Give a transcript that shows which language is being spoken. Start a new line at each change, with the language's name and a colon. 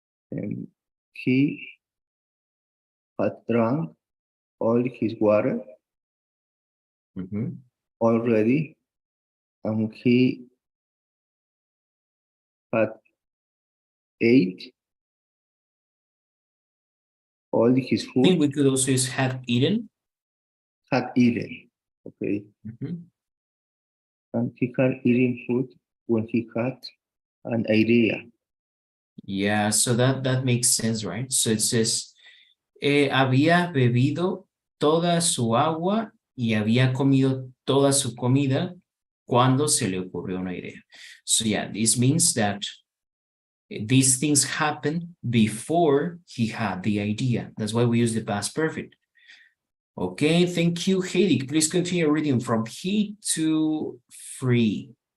English: And he had drunk all his water already, and he had ate all his I think food, we could also use had eaten. had eaten. Okay. And he had eaten food when he had an idea. Yeah, so that makes sense, right? So it says,
Spanish: había bebido toda su agua y había comido toda su comida cuando se le ocurrió una idea.
English: So yeah, this means that these things happened before he had the idea. That's why we use the past perfect. Okay, thank you, Heidi. Please continue reading from he to free.